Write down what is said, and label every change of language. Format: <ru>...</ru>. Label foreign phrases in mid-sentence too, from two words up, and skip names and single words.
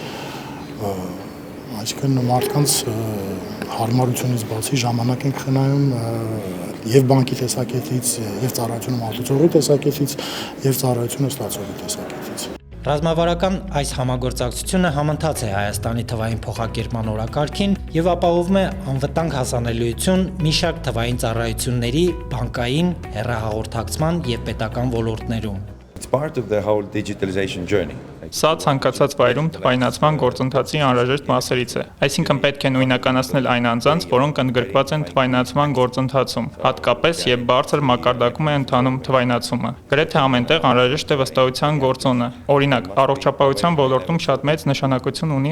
<hy>այսինքն մարդկանց հարմարությունից բացի ժամանակ ենք խնայում եւ բանկի տեսակետից, եւ ծառայությունը մատուցողի տեսակետից, եւ ծառայությունը ստացողի տեսակետից։ Ռազմավարական այս համագործակցությունը համընթաց է Հայաստանի թվային փոխակերպման օրակարգին և ապահովում է անվտանգ հասանելիություն մի շարք թվային ծառայությունների, բանկային, հեռահաղորդակցման և պետական ոլորտներում։</hy> <en>It's part of the whole digitalization journey.</en> <hy>Սա ցանկացած վայրում թվայնացման գործընթացի անհրաժեշտ մասերից է, այսինքն պետք է նույնականացնել այն անձանց, որոնք ընդգրկված են թվայնացման գործընթացում, հատկապես երբ բարձր մակարդակում է ընթանում թվայնացումը։ Գրեթե ամենտեղ անհրաժեշտ է վստահության գործոնը։ Օրինակ, առողջապահության ոլորտում շատ մեծ նշանակություն ունի</hy>